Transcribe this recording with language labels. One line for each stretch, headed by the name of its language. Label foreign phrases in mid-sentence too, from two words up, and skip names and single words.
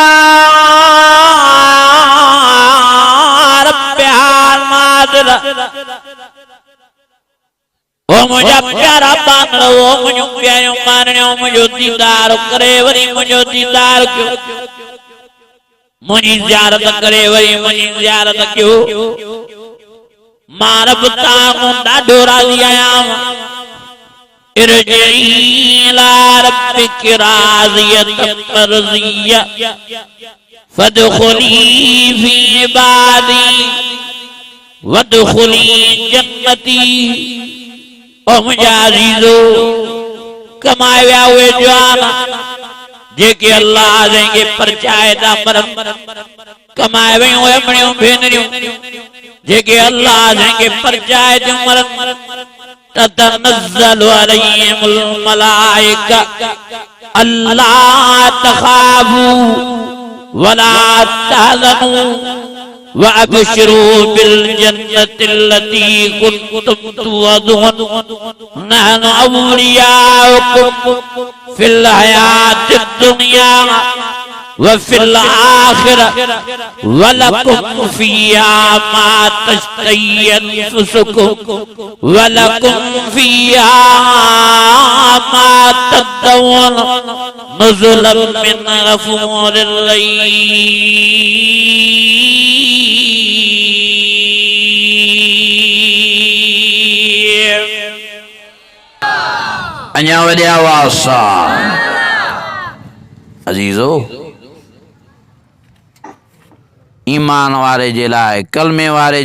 Sindhi: ओ मुझा प्यारा बांधो ओ मुझो प्यारो माननो मुझो दीदार करे वरी मुझो दीदार क्यों मुझी ज़ियारत करे वरी मुझी ज़ियारत क्यों मां रब तां ॾाढो राज़ी आहियां
Arabic: ارجعي إلى ربك راضية مرضية فادخلي في عبادي وادخلي جنتي
Sindhi: ओ मुझा अज़ीज़ो कमाए विया उहे जवान जेके अल्लाह जंहिंखे परचाए था मरनि कमाए वियूं अमड़ियूं भेनरियूं जेके अल्लाह जंहिंखे परचाए थियूं मरनि
Arabic: تتنزل عليهم الملائكة ألا تخافوا ولا تحزنوا وأبشروا بالجنة التي كنتم توعدون نحن أولياؤكم في الحياة الدنيا وفي الآخرة ولكم فيها ما تشتهي أنفسكم ولكم فيها ما تدعون نزلا من غفور رحيم
Sindhi: अञा वॾे आवाज़ सां अज़ीज़ो ईमान वारे जे लाइ कलमे वारे